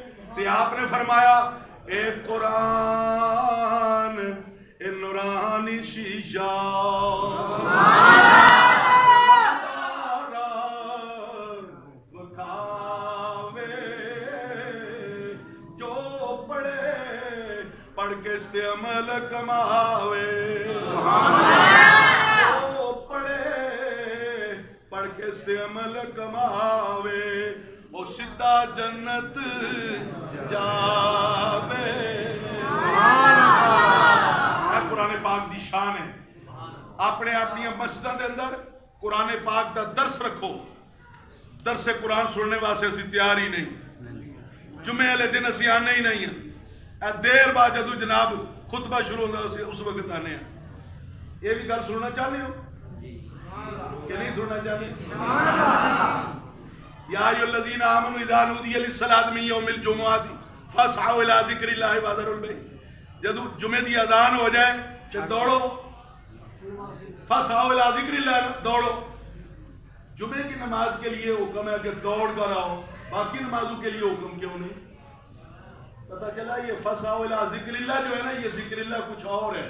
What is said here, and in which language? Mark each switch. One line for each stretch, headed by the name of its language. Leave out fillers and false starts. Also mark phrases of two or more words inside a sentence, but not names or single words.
Punjabi: تے آپ نے فرمایا اے قرآن اے نورانی شیشہ پڑھ کے اس تے عمل کماوے. جو پڑھے پڑھ کے اس تے عمل کماوے او سدھا جنت جاوے. قرآن پاک دی شان ہے. اپنے اپنی مسجدوں دے اندر قرآن پاک دا درس رکھو. درس قرآن سننے واسطے اسی تیار ہی نہیں. جمعے والے دن اسی آنے ہی نہیں ہیں. دیر بعد جدو جناب خطبہ شروع ہوتا ہے اس وقت آنے ہیں.
Urdu: یہ بھی گل سننا چاہتے ہو کہ نہیں سننا چاہتے؟
Arabic: یا ایھا الذین آمنوا اذا نودی للصلاۃ من یوم الجمعۃ فاسعوا الی ذکر اللہ وذروا البیع.
Punjabi: جدو جمعے دی اذان ہو جائے تو دوڑو,
Arabic: فاسعوا الی ذکر اللہ,
Punjabi: دوڑو.
Urdu: جمعے کی نماز کے لیے حکم ہے کہ دوڑ کر آؤ, باقی نمازوں کے لیے حکم کیوں نہیں؟ پتہ چلا یہ
Arabic: فسعوا الی ذکر اللہ
Urdu: جو ہے نا, یہ
Arabic: ذکر اللہ
Urdu: کچھ اور ہے.